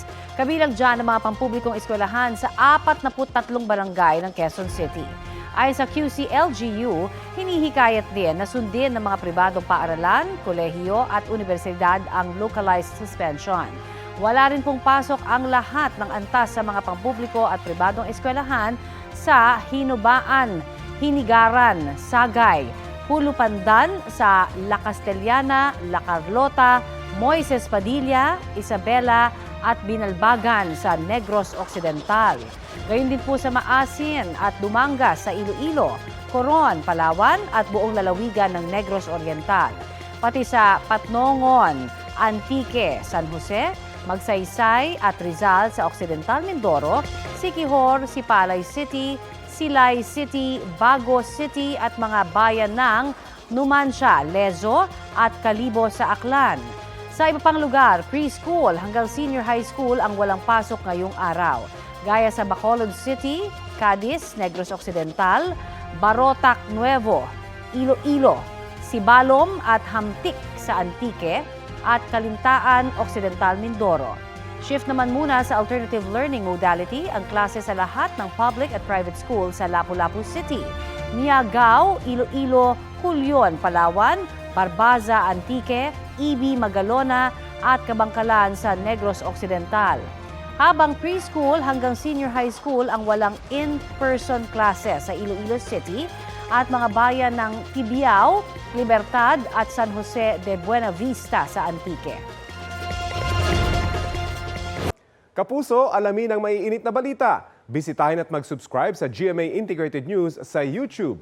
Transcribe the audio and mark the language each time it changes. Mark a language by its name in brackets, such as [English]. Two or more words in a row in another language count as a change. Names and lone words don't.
[Filipino] Kabilang dyan ang mga pampublikong eskwelahan sa 43 barangay ng Quezon City. Ayon sa QC-LGU, hinihikayat din na sundin ng mga pribadong paaralan, kolehiyo at universidad ang localized suspension. Wala rin pong pasok ang lahat ng antas sa mga pampubliko at pribadong eskwelahan sa Hinubaan, Hinigaran, Sagay, Hulupandan sa La Castellana, La Carlota, Moises Padilla, Isabela at Binalbagan sa Negros Occidental. Gayon din po sa Maasin at Dumangas sa Iloilo, Coron, Palawan at buong lalawigan ng Negros Oriental. Pati sa Patnongon, Antique, San Jose, Magsaysay at Rizal sa Occidental Mindoro, Siquijor, Sipalay City, Silay City, Bago City at mga bayan ng Numancia, Lezo at Calibo sa Aklan. Sa iba pang lugar, preschool hanggang [English] senior high school [Filipino] ang walang pasok ngayong araw. Gaya sa Bacolod City, Cadiz, Negros Occidental, Barotac Nuevo, Iloilo, Sibalom at Hamtik sa Antique at Kalintaan Occidental Mindoro. Shift naman muna sa [English] alternative learning modality [Filipino] ang klase sa lahat ng public at [English] private school [Filipino] sa Lapu-Lapu City, Miagao, Iloilo, Culyon, Palawan, Barbaza, Antique, EB, Magalona at Kabangkalan sa Negros Occidental. Habang preschool hanggang [English] senior high school [Filipino] ang walang [English] in-person classes [Filipino] sa Iloilo City at mga bayan ng Tibiao, Libertad at San Jose de Buena Vista sa Antique. Kapuso, alamin ang maiinit na balita. Bisitahin at mag-subscribe sa GMA Integrated News sa YouTube.